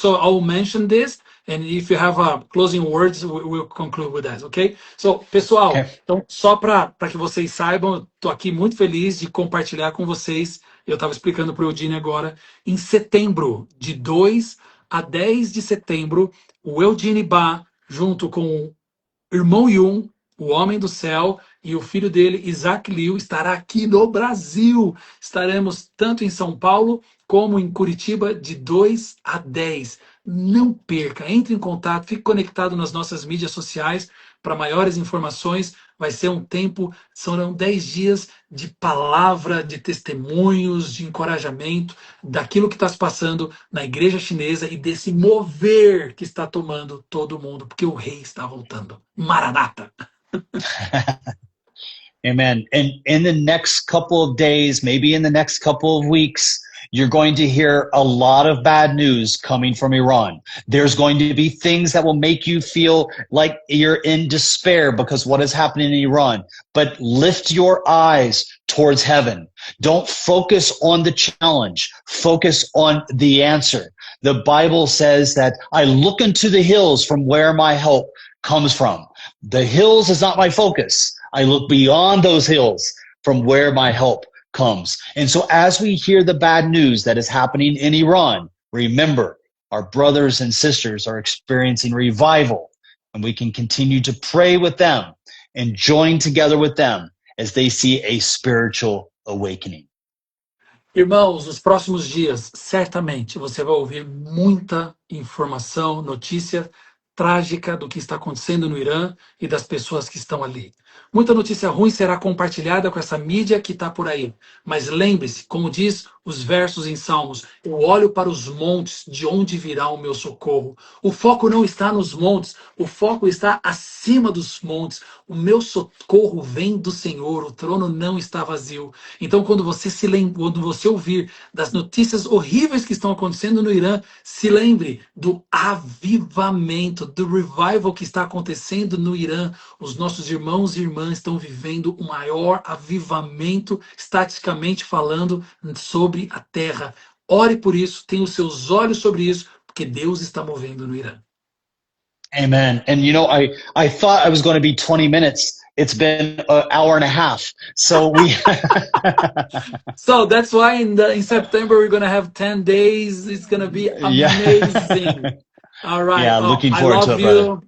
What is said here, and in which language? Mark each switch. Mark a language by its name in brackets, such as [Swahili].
[English] So I'll mention this, and if you have closing words, we'll conclude with that, okay? [Portuguese] So, pessoal, então, só para que vocês saibam, estou aqui muito feliz de compartilhar com vocês. Eu estava explicando para o Eudine agora, em setembro, de 2 a 10 de setembro, o Eudine Ba, junto com o irmão Yoon, o homem do céu, e o filho dele, Isaac Liu, estará aqui no Brasil. Estaremos tanto em São Paulo como em Curitiba de 2 a 10. Não perca, entre em contato, fique conectado nas nossas mídias sociais para maiores informações. Vai ser um tempo, serão 10 dias de palavra, de testemunhos, de encorajamento daquilo que está se passando na igreja chinesa e desse mover que está tomando todo mundo, porque o rei está voltando. Maranata! [English] Amen. And in the next couple of days, maybe in the next couple of weeks, You're going to hear a lot of bad news coming from Iran. There's going to be things that will make you feel like you're in despair because what is happening in Iran. But lift your eyes towards heaven. Don't focus on the challenge. Focus on the answer. The Bible says that I look into the hills from where my help comes from. The hills is not my focus. I look beyond those hills from where my help comes. And so as we hear the bad news that is happening in Iran, remember our brothers and sisters are experiencing revival, and we can continue to pray with them and join together with them as they see a spiritual awakening. [Portuguese] Irmãos, nos próximos dias, certamente você vai ouvir muita informação, notícia trágica do que está acontecendo no Irã e das pessoas que estão ali. Muita notícia ruim será compartilhada com essa mídia que está por aí. Mas lembre-se, como diz os versos em Salmos, eu olho para os montes, de onde virá o meu socorro. O foco não está nos montes, o foco está acima dos montes. O meu socorro vem do Senhor, o trono não está vazio. Então, quando você quando você ouvir das notícias horríveis que estão acontecendo no Irã, se lembre do avivamento, do revival que está acontecendo no Irã. Os nossos irmãos e irmãs estão vivendo o maior avivamento, estatisticamente falando, sobre a terra. Ore por isso, tenha os seus olhos sobre isso, porque Deus está movendo no Irã. Amen. [English] And you know, I thought I was going to be 20 minutes. It's been an hour and a half. So we So that's why in September we're going to have 10 days. It's going to be amazing. Yeah. All right. Yeah, looking forward to it, brother.